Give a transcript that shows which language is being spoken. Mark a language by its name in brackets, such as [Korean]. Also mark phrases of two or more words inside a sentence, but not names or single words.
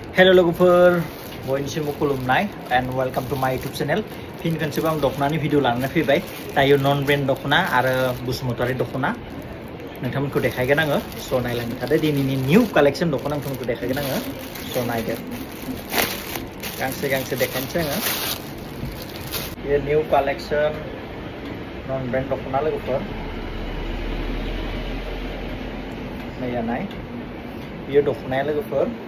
[Bodo] Hello लोगोफोर बयनिसिमबो खुलुमनाय [English] and welcome to my YouTube channel [Bodo] फिन खनसेबो आं दखनानि भिडिअ लानानै फैबाय दायो नन ब्रेन्ड दखना आरो बसुमतारी दखना नोंथांमोनखौ देखायगोन आङो स' नायलांबाय थादो दिनैनि [English] new collection [Bodo] दखना नोंथांमोनखौ देखायगोन आङो स' नायदो गांसे देखायनोसै आङो बे [English] new collection [Bodo] नन ब्रेन्ड दखना लोगोफोर नाया नाय बियो दखनाया लोगोफोर